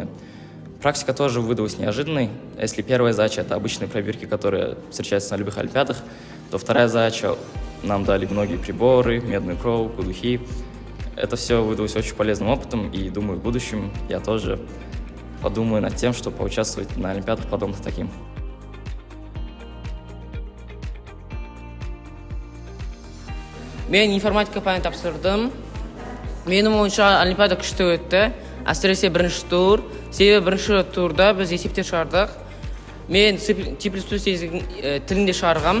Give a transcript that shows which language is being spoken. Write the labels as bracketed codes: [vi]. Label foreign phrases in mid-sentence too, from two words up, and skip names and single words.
[ru] Практика тоже выдалась неожиданной. Если первая задача — это обычные пробирки, которые встречаются на любых олимпиадах, то вторая задача — нам дали многие приборы, медную проволоку, духи. Это все выдалось очень полезным опытом, и думаю, в будущем я тоже подумаю над тем, чтобы поучаствовать на олимпиадах подобных таким. [kk] Мен информатика пәнін тапсырдым. Менің ойынша олимпиада күшті өтті. Әсіресе бірінші тур. Себебі бірінші турда біз есептер шығардық. Мен C++ тілінде шығарғам.